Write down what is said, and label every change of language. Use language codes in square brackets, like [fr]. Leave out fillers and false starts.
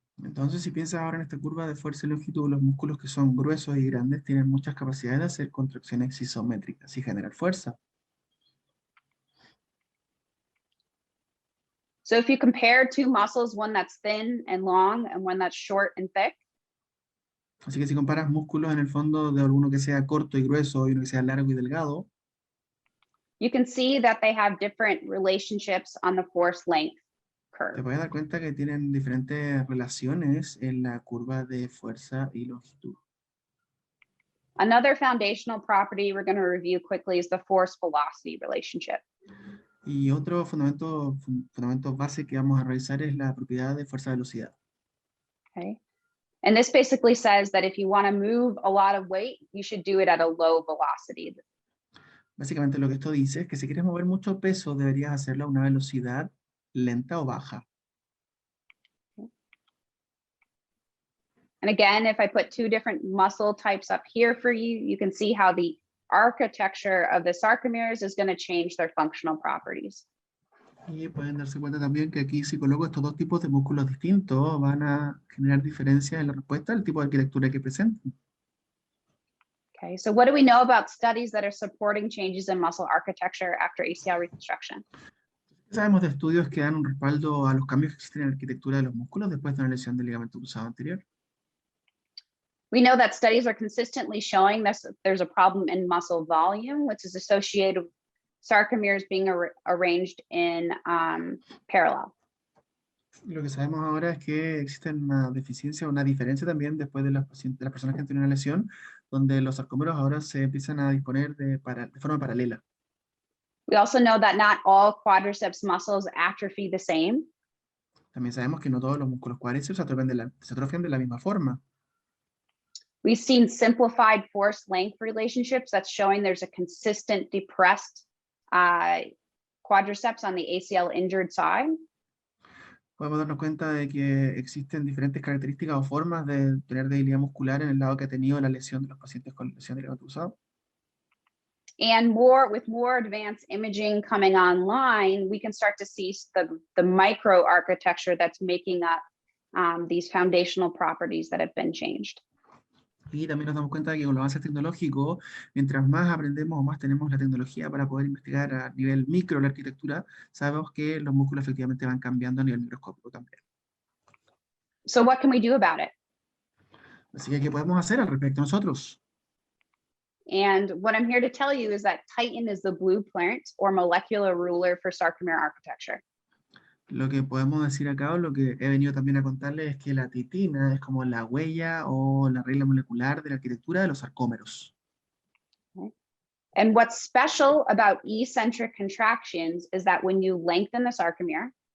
[es] Entonces, si piensas ahora en esta curva de fuerza y longitud, los músculos que son gruesos y grandes tienen muchas capacidades de hacer contracciones isométricas y generar fuerza. [en] So if you compare two muscles, one that's thin and long and one that's short and thick, [es] Así que si comparas músculos en el fondo de alguno que sea corto y grueso y uno que sea largo y delgado, [en] you can see that they have different relationships on the force-length [es] te [en] curve. [es] puedes dar cuenta que tienen diferentes relaciones en la curva de fuerza y longitud. [en] Another foundational property we're going to review quickly is the force-velocity relationship. [es] Y otro fundamento base que vamos a revisar es la propiedad de fuerza-velocidad. [en] Okay. And this basically says that if you want to move a lot of weight, you should do it at a low velocity. [es] Básicamente lo que esto dice es que si quieres mover mucho peso, deberías hacerlo a una velocidad lenta o baja. [en] And again, if I put two different muscle types up here for you, you can see how the architecture of the sarcomeres is going to change their functional properties. [es] Y pueden darse cuenta también que aquí si coloco estos dos tipos de músculos distintos, van a generar diferencias en la respuesta al tipo de arquitectura que presentan. [en] Okay, so what do we know about studies that are supporting changes in muscle architecture after ACL reconstruction? [es] Sabemos de estudios que dan un respaldo a los cambios que existen en la arquitectura de los músculos después de una lesión del ligamento cruzado anterior. [en] We know that studies are consistently showing that there's a problem in muscle volume, which is associated with sarcomeres being arranged in parallel. [es] Lo que sabemos ahora es que existe una deficiencia, una diferencia también después de las personas que han tenido una lesión, donde los sarcómeros ahora se empiezan a disponer de forma paralela. [en] We also know that not all quadriceps muscles atrophy the same. [es] También sabemos que no todos los músculos cuádriceps se atrofian de la misma forma. [en] We've seen simplified force-length relationships that's showing there's a consistent depressed quadriceps on the ACL injured side. [es] Podemos darnos cuenta de que existen diferentes características o formas de tener debilidad muscular en el lado que ha tenido la lesión de los pacientes con lesión de ligamento cruzado. [en] And with more advanced imaging coming online, we can start to see the microarchitecture that's making up these foundational properties that have been changed. [es] Y también nos damos cuenta de que con los avances tecnológicos, mientras más aprendemos o más tenemos la tecnología para poder investigar a nivel micro la arquitectura, sabemos que los músculos efectivamente van cambiando a nivel microscópico también. [en] So what can we do about it? [es] Así que, ¿qué podemos hacer al respecto nosotros? [en] And what I'm here to tell you is that Titan is the blueprint or molecular ruler for sarcomere architecture. [es] Lo que podemos decir acá, o lo que he venido también a contarles, es que la titina es como la huella o la regla molecular de la arquitectura de los sarcómeros. [en] Okay. And what's special about eccentric contractions is that when you lengthen the sarcomere,